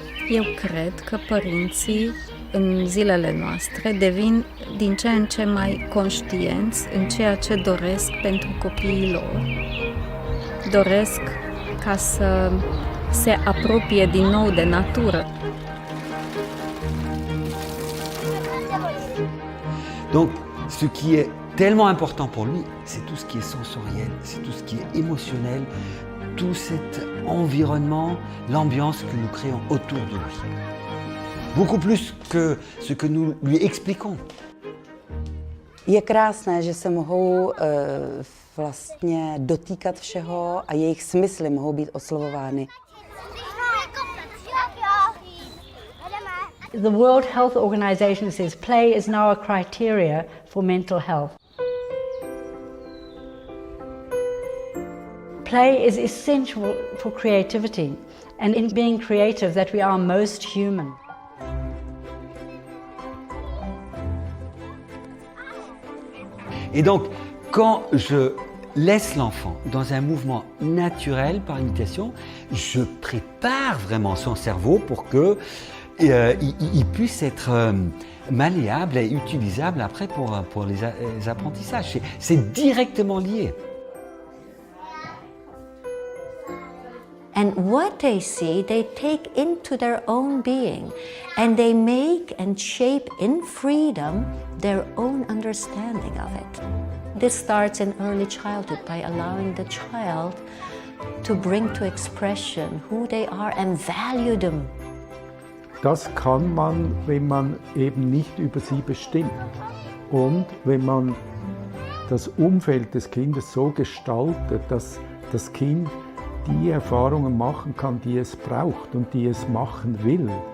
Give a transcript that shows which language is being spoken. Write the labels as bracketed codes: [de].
[ro] Eu cred că părinții în zilele noastre devin din ce în ce mai conștienți în ceea ce doresc pentru copiii lor. Doresc ca să se apropie din nou de natură. [fr] Donc, ce qui est tellement important pour lui, c'est tout ce qui est sensoriel, c'est tout ce qui est émotionnel, tout cet environnement, l'ambiance que nous créons autour de lui. Beaucoup plus que ce que nous lui expliquons. [cs] Je krásné, že se mohou vlastně dotýkat všeho a jejich smysly mohou být oslovovány. [en] The World Health Organization says play is now a criteria for mental health. Play is essential for creativity, and in being creative that we are most human. [fr] Et donc, quand je laisse l'enfant dans un mouvement naturel par imitation, je prépare vraiment son cerveau pour que il puisse être malléable et utilisable après pour les apprentissages. C'est directement lié. [en] And what they see, they take into their own being, and they make and shape in freedom their own understanding of it. This starts in early childhood by allowing the child to bring to expression who they are and value them. [de] Das kann man, wenn man eben nicht über sie bestimmt und wenn man das Umfeld des Kindes so gestaltet, dass das Kind die Erfahrungen machen kann, die es braucht und die es machen will.